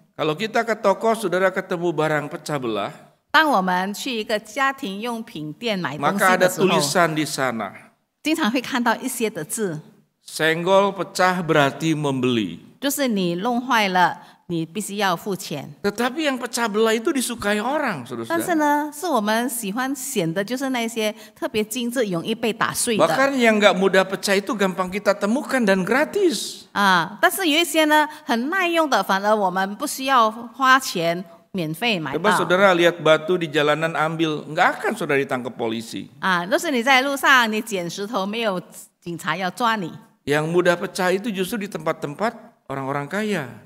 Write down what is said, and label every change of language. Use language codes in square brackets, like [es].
[id] Kalau kita ke toko, saudara ketemu barang pecah belah, [zh] 当我们去一个家庭用品店买东西 [id] maka ada [zh] 的时候， [id] tulisan di sana. [zh] 经常会看到一些的字， [id] Senggol pecah berarti membeli. [zh] 就是你弄坏了，你必须要付钱。 [id] Tetapi yang pecah belah itu disukai orang, [zh] 但是 [id] saudara. [zh] 呢，是我们喜欢显的，就是那些特别精致、容易被打碎的。 [id] Bahkan yang nggak mudah pecah itu gampang kita temukan dan gratis. [zh] 但是有一些呢很耐用的，反而我们不需要花钱免费买 [id] Coba [zh] 到。 [id] saudara lihat batu di jalanan ambil, nggak akan saudara ditangkap polisi. [zh] 就是你在路上你捡石头，没有警察要抓你。 [id] Yang mudah pecah itu justru di tempat-tempat orang-orang kaya.